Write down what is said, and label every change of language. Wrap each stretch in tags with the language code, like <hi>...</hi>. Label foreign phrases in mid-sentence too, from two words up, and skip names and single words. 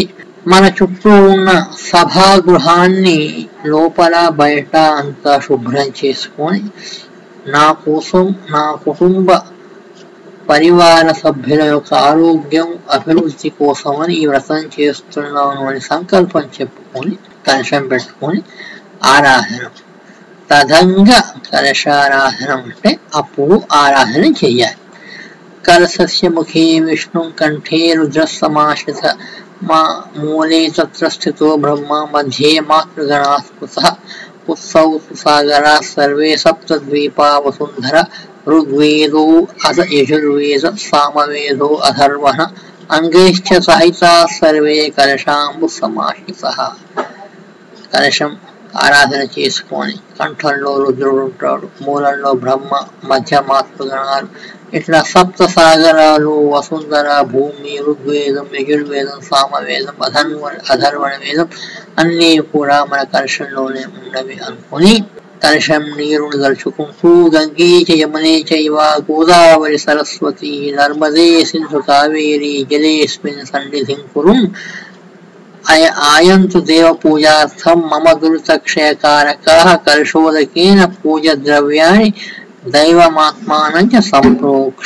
<te>మన చుట్టూ ఉన్న సభాగృహాన్ని లోపల బయట అంతా శుభ్రం చేసుకొని నా కోసం నా కుటుంబ పరివార సభ్యుల యొక్క ఆరోగ్యం అభివృద్ధి కోసమని ఈ వ్రతం చేస్తున్నాను అని సంకల్పం చెప్పుకొని కలశం పెట్టుకొని ఆరాధన తదంగా కలశారాధన అంటే అప్పుడు ఆరాధన చేయాలి.</te> <sa>कलशस्य मुखे विष्णु कण्ठे रुद्र समाश्रित मा मूले तत्र स्थितो ब्रह्म मध्ये मातृगणा स्मृतः उत्सौ सागरा सर्वे सप्तद्वीपा वसुन्धर ऋग्वेदो अथ यजुर्वेद सामवेदो अथर्वः अंगैश्च सहिता सर्वे कलशांबु समाहितः.</sa> <te>కలశం ఆరాధన చేసుకొని కంఠంలో రుద్రుడు ఉంటాడు, మూలంలో బ్రహ్మ, మధ్య మాతృగణాలు, ఇట్లా సప్త సాగరాలు, వసుంధర, భూమి, ఋగ్వేదం, యజుర్వేదం, సామవేదం, అధర్వణ వేదం అన్నీ కూడా మన కలశంలోనే ఉన్నవి అనుకొని కలశం నీరును దలుచుకుంటూ</te> <sa>गङ्गे च यमुने चैव गोदावरि सरस्वति नर्मदे सिन्धु कावेरि जलेस्मिन् सन्निधिं कुरुं आयन्तु देव पूजार्थं मम दुरितक्षयकारकाः कलशोदकेन पूज</sa> <te>ద్రవ్యాన్ని</te> <sa>दैवमात्मानं च संप्रोक्ष.</sa>